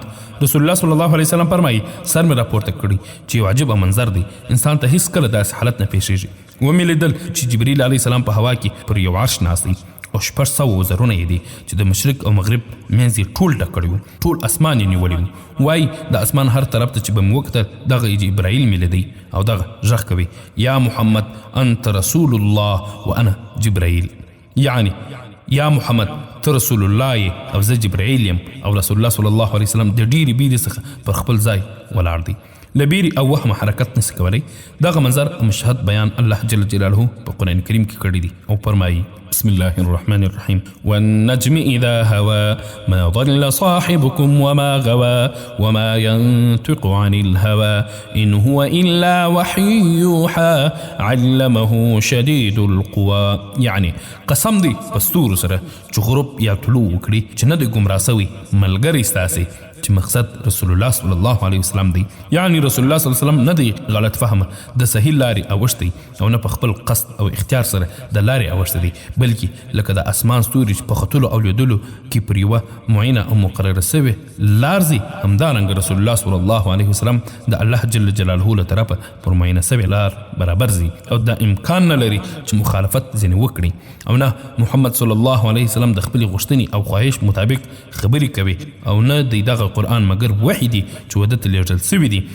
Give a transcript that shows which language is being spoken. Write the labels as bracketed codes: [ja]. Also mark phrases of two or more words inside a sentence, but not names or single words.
[ps] رسول الله صلی الله علیه وسلم فرمایي سر مې راپورته کړی چې یو عجیبه منظر دی، انسان ته هیڅ کله داسې حالت نه پیښیږي. ومې لیدل چې جبرائیل علیه السلام په هوا کې پر یو عرش ناست دی، او 600 وزرونه یې دي چې د مشرق او مغرب منځ یې ټول ډک کړی و، ټول اسمان یې نیولی و. وایي د اسمان هر طرف ته چې به مې وکتل دغه جبرائیل مې لیدی او دغه غږ کوي [ar] یا محمد انت رسول الله وانا جبرائیل، [ps] یعنی یا محمد ته رسول الله او زه جبرائیل یم. او رسول الله صلی الله علیه وسلم د ډیرې بیرې څخه پر خپل ځای ولاړ دی، له بیرې او وهمه حرکت نسي کولی. دغه منظر او مشهد بیان الله جل جلاله په قرآن کریم کې کړی دی او فرمایي [ar] بسم الله الرحمن الرحيم والنجم إذا هوى ما ضل صاحبكم وما غوى وما ينطق عن الهوى إن هو إلا وحي يوحى علمه شديد القوى. [ps] يعني قسم دی پستور سره چې غروب یا طلوع وکړي چې نه د ګمراه سوي ملګری ستاسې چې مقصد رسول الله صلی الله علیه وسلم دی. یعنی رسول الله صلی الله علیه وسلم نه دی غلط فهمه د صحیح لارې اوښتی او نه په خپل قصد او اختیار سره د لارې اوښتی دی، بلکې لکه د اسمان ستوري چې په ختلو او لیدلو کې پر یوه معینه او مقرره سوې لار ځي، همدارنګه رسول الله صلی الله علیه وسلم د الله جل جلاله له طرفه پر معینه سوې لار برابر ځي او دا امکان نه لري چې مخالفت ځینې وکړي او نه محمد صلی الله علیه وسلم د خپلې غوښتنې او خواهش مطابق خبرې کوي او نه دی دغه قرآن مگر وحی دی چې ودته لیږل سوي دي.